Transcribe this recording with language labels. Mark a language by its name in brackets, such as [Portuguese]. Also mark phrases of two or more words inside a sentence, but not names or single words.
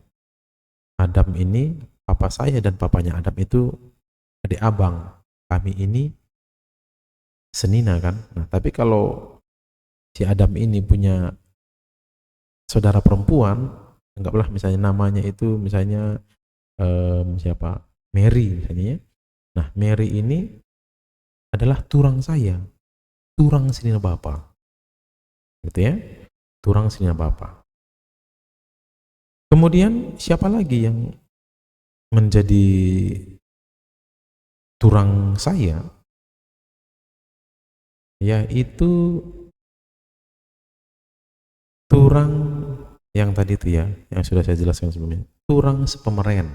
[Indonesian] Adam ini papa saya dan papanya Adam itu adik abang, kami ini senina kan. Nah tapi kalau si Adam ini punya saudara perempuan, anggaplah misalnya namanya itu misalnya siapa, Mary misalnya ya. Nah Mary ini adalah turang saya, [Batak Karo] turang senina bapa [Indonesian] gitu ya, [Batak Karo] turang senina bapa. [Indonesian] Kemudian siapa lagi yang menjadi turang saya, yaitu turang yang tadi itu ya, yang sudah saya jelaskan sebelumnya, [Batak Karo] turang sepemeren.